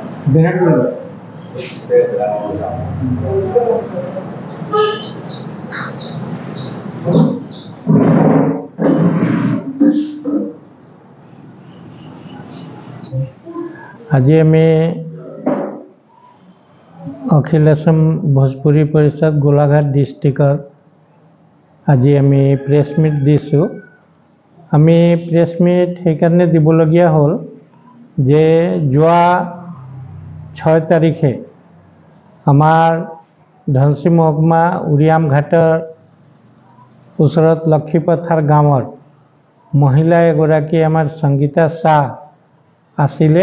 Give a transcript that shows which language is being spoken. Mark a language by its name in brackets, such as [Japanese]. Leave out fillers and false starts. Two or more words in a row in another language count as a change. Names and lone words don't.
[Assamese] আজি আমি अखिल असम भोजपुरी परिषद गोलाघाट डिस्ट्रिक्टर আজি আমি [English] press meet [Assamese] दिसो। আমি [English] press meet [Assamese] সেইকাৰণে দিবলগীয়া হ'ল যে যোৱা 6 তাৰিখে আমাৰ ধনশী মহকুমা উৰিয়াম ঘাটৰ ওচৰত লক্ষীপথাৰ গাঁৱৰ মহিলা এগৰাকী আমাৰ সংগীতা শাহ আছিলে।